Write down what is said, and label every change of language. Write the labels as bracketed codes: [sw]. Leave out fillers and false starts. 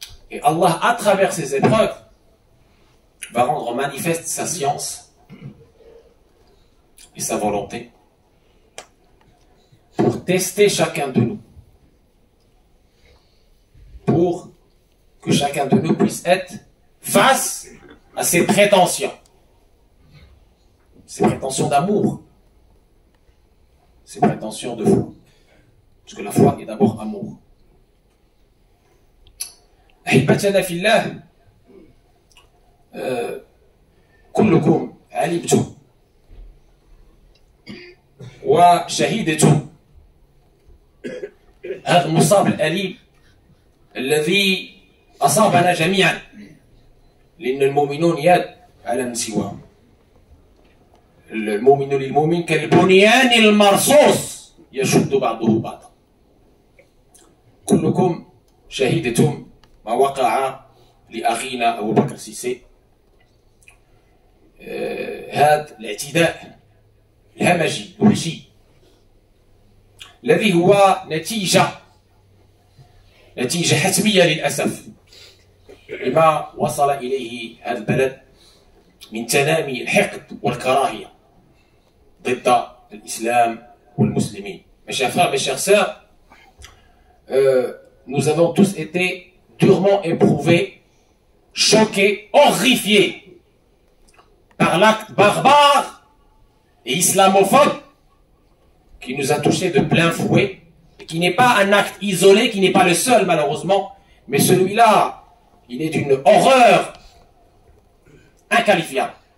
[fr] Et Allah, à travers ces épreuves, va rendre manifeste sa science et sa volonté pour tester chacun de nous, pour que chacun de nous puisse être face à ses prétentions d'amour, ses prétentions de foi, parce que la foi est d'abord amour. [ar] أحبتنا في الله، كلكم علمتم وشهدتم هذا المصاب الأليم الذي أصابنا جميعا، لأن المؤمنون يد على من سواهم. المؤمن للمؤمن كالبنيان المرصوص يشد بعضه بعضا. كلكم شهدتم ما وقع لأخينا أبو بكر السيسي، هذا الاعتداء الهمجي الوحشي الذي هو نتيجة حتمية للأسف لما وصل إليه هذا البلد من تنامي الحقد والكراهية ضد الإسلام والمسلمين. [fr] Mes chers frères, mes chères sœurs, nous avons tous été durement éprouvés, choqués, horrifiés par l'acte barbare et islamophobe qui nous a touchés de plein fouet, et qui n'est pas un acte isolé, qui n'est pas le seul malheureusement, mais celui-là, il est d'une horreur inqualifiable.